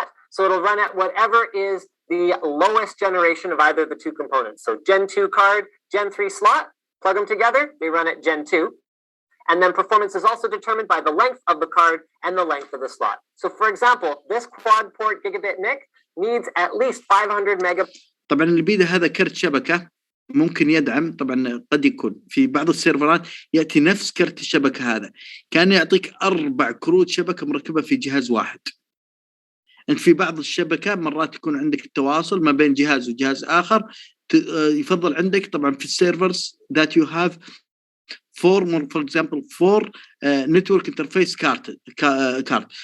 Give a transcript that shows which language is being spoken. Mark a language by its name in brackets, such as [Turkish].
[English] So it'll run at whatever is the lowest generation of either of the two components. So Gen 2 card, Gen 3 slot, plug them together, they run at Gen 2. And then performance is also determined by the length of the card and the length of the slot. So for example, this quad port gigabit NIC needs at least 500 mega. [Arabic] طبعا اللي بيده هذا كرت شبكة ممكن يدعم. طبعا قد يكون في بعض السيرفرات يأتي نفس كرت الشبكة هذا كان يعطيك 4 كروت شبكة مركبة في جهاز واحد. أنت في بعض الشبكة مرات يكون عندك التواصل ما بين جهاز وجهاز آخر. يفضل عندك طبعا في السيرفرز [English] that you have for example 4 network interface card.